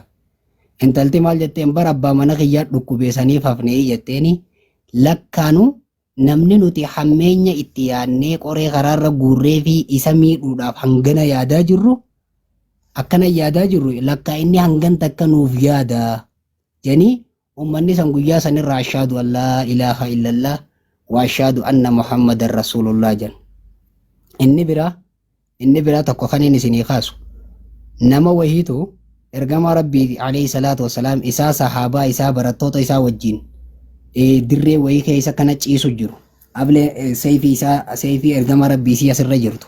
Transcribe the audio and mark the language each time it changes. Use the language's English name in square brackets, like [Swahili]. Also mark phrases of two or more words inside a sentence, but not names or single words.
[Oromo] Intalti maal jetteen bara abbaa mana kiyyaa dhukkubeessaniif hafnee jetteeni lakkaanu namni nuti hammeenya itti yaadnee qoree karaarra guurree fi isa miidhuudhaaf hangana yaadaa jirru akkana yaadaa jirru lakkaa inni hangan takka nuuf yaada janii ummanni san guyyaa sanirraa [Arabic] أشهد أن لا إله إلا الله وأشهد أن محمدا رسول الله [Oromo] jan. Inni biraa tokko kan inni isinii kaasu nama wahiitu ergamaa rabbii [Arabic] عليه الصلاة والسلام [Oromo] isaa sahaabaa isaa barattoota isaa wajjin dirree wayii keessa kana ciisu jiru. Ablee seefii ergamaa rabbii isii asirra jirtu.